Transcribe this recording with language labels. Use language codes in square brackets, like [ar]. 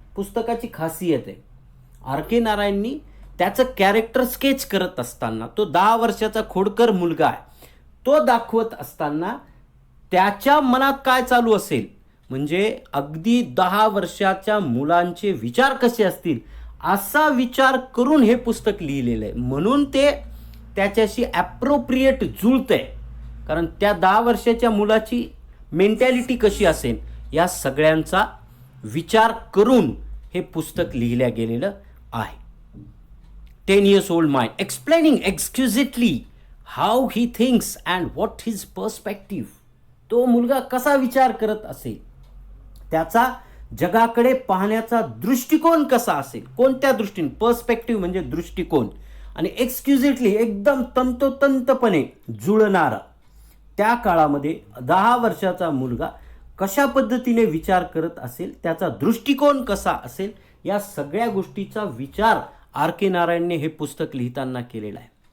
[mr] पुस्तकाची खासियत आहे, आर के नारायणनी त्याचं कॅरेक्टर स्केच करत असताना, तो 10 वर्षाचा खोडकर मुलगा आहे, तो दाखवत असताना त्याच्या मनात काय चालू असेल, म्हणजे अगदी 10 वर्षाच्या मुलांचे विचार कसे असतील असा विचार करून हे पुस्तक लिहिलेलं आहे. म्हणून ते त्याच्याशी ॲप्रोप्रिएट जुळतंय, कारण त्या 10 वर्षाच्या मुलाची मेंटॅलिटी कशी असेल या सगळ्यांचा विचार करून हे पुस्तक लिहिल्या गेलेलं आहे. [en] 10 years old mind, explaining exquisitely how he thinks and what his perspective. [mr] तो मुलगा कसा विचार करत असेल, त्याचा जगाकडे पाहण्याचा दृष्टिकोन कसा असेल, कोणत्या दृष्टीने, पर्स्पेक्टिव्ह म्हणजे दृष्टिकोन, आणि एक्सक्युजिटली एकदम तंतोतंतपणे जुळणारा. त्या काळामध्ये 10 वर्षाचा मुलगा कशा पद्धतीने विचार करत असेल, त्याचा दृष्टिकोन कसा असेल, या सगळ्या गोष्टीचा विचार आर के नारायणने हे पुस्तक लिहिताना केलेला आहे.